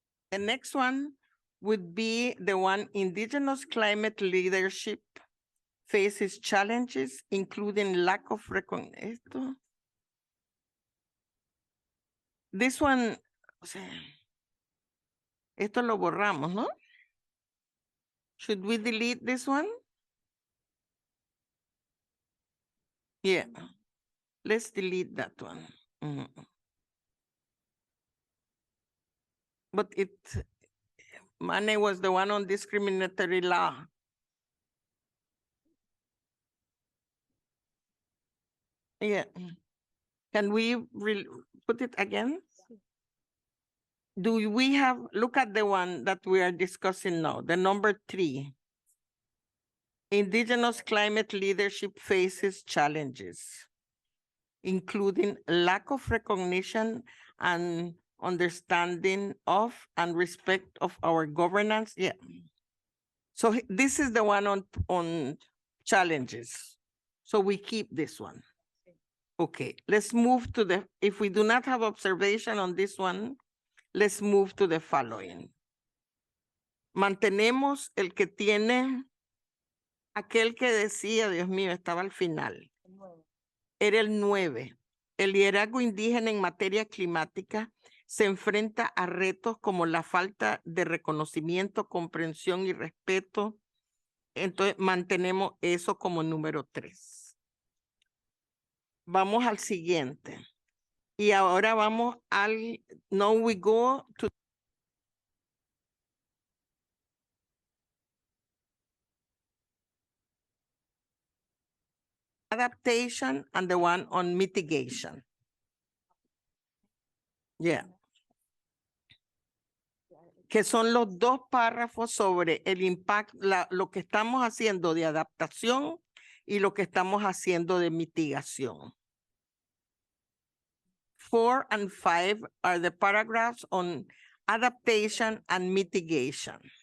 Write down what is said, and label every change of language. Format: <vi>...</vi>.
<en>The next one would be the one indigenous climate leadership faces challenges, including lack of recognition. This one,</en> <es>o sea, esto lo borramos, ¿no?</es> <en>Should we delete this one? Yeah, let's delete that one. But Mane was the one on discriminatory law. Yeah. Can we put it again? Do we have, look at the one that we are discussing now, the number 3. Indigenous climate leadership faces challenges, including lack of recognition and understanding of and respect of our governance. Yeah. So this is the one on challenges. So we keep this one. Okay, let's move to the, if we do not have observation on this one, let's move to the following.</en> <es>Mantenemos el que tiene, aquel que decía, Dios mío, estaba al final. Era el 9. El liderazgo indígena en materia climática se enfrenta a retos como la falta de reconocimiento, comprensión y respeto. Entonces, mantenemos eso como número 3. Vamos al siguiente. Y ahora vamos al,</es> <en>now we go to adaptation and the one on mitigation. Yeah.</en> <es>Que son los dos párrafos sobre el impacto, lo que estamos haciendo de adaptación y lo que estamos haciendo de mitigación.</es> <en>4 and 5 are the paragraphs on adaptation and mitigation.</en>